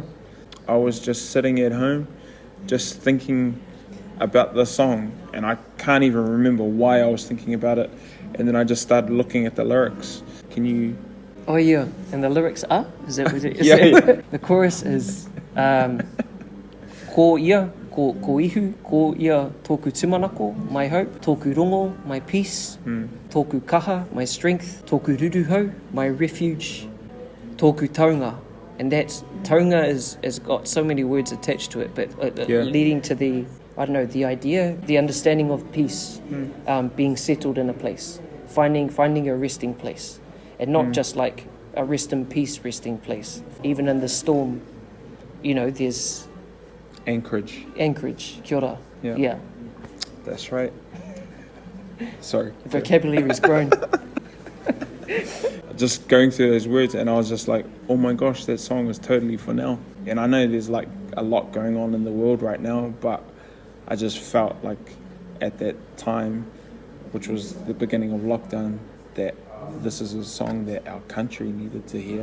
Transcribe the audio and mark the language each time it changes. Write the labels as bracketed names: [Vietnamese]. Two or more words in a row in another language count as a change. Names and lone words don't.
[English] I was just sitting at home, just thinking about the song, and I can't even remember why I was thinking about it. And then I just started looking at the lyrics. Can you? Oh yeah, and the lyrics are? Is that what it is? Yeah. The chorus is [Māori] Ko Ko Ihu, Ko Ihu Tōku Taunga, [English] my hope. [Māori] Tōku rongo, [English] my peace. [Māori] Tōku kaha, [English] my strength. [Māori] Tōku ruruhau, [English] my refuge. [Māori] Tōku taunga. [English] And that's, taunga has got so many words attached to it, but leading to the, I don't know, the idea, the understanding of peace, being settled in a place, finding a resting place, and not just like a rest in peace resting place. Even in the storm, you know, there's Anchorage. [Māori] Kia ora. [English] Yeah. That's right. Sorry. The vocabulary's grown. Just going through those words, and I was just like, oh my gosh, that song is totally for now. And I know there's like a lot going on in the world right now, but I just felt like at that time, which was the beginning of lockdown, that this is a song that our country needed to hear.